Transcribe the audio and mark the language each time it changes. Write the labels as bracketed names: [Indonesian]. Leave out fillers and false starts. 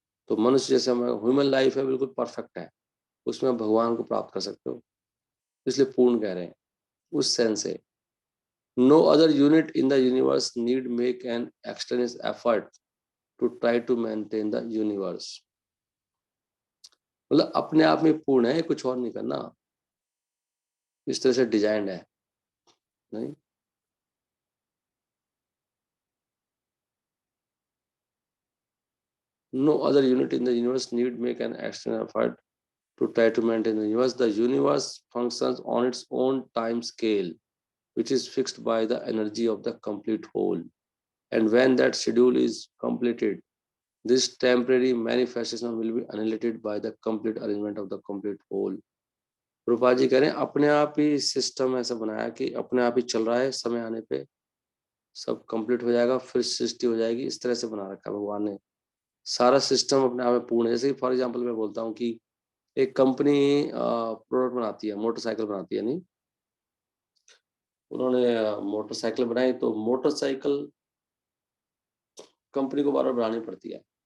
[Hindi] तो मनुष्य जैसे ह्यूमन लाइफ है बिल्कुल परफेक्ट है, उसमें भगवान को प्राप्त कर सकते हो, इसलिए पूर्ण कह रहे हैं उस सेंस से। [English] No other unit in the universe need make an external effort to try to maintain the universe. [Hindi] मतलब अपने आप में पूर्ण है, कुछ और नहीं करना, इस तरह से डिजाइंड है। [English] नहीं, no other unit in the universe need make an external effort to try to maintain the universe. The universe functions on its own time scale, which is fixed by the energy of the complete whole. And when that schedule is completed, this temporary manifestation will be annihilated by the complete arrangement of the complete whole. [Hindi] रूपा जी कह रहे हैं अपने आप ही system ऐसा बनाया कि अपने आप ही चल रहा है, समय आने पे सब कंप्लीट हो जाएगा, फिर सृष्टि हो जाएगी। इस तरह से बना रखा है भगवान ने, सारा सिस्टम अपने आप में पूर्ण है। जैसे कि फॉर एग्जांपल मैं बोलता हूँ कि एक कंपनी प्रोडक्ट बनाती है, मोटरसाइकिल बनाती है, नहीं, उन्होंने मोटरसाइकिल बनाई, तो मोटरसाइकिल कंपनी को बार बार बनानी पड़ती है।